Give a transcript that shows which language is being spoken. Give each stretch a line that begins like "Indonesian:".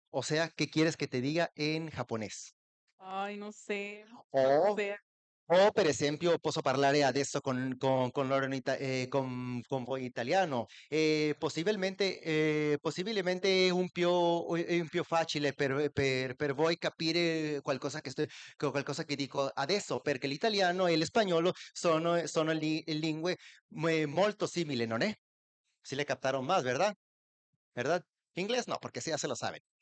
Spanish: O sea, ¿qué quieres que te diga en japonés? ay, no sé, lo que O sea.
Italian: O per esempio posso parlare adesso con loro con voi italiano. Possibilmente è un più facile per voi capire qualcosa che dico adesso, perché l'italiano e l'espagnolo sono lingue molto simili, ¿no?
Spanish: Si le captaron más, ¿verdad? ¿Verdad? Inglés no, porque sí ya se lo saben.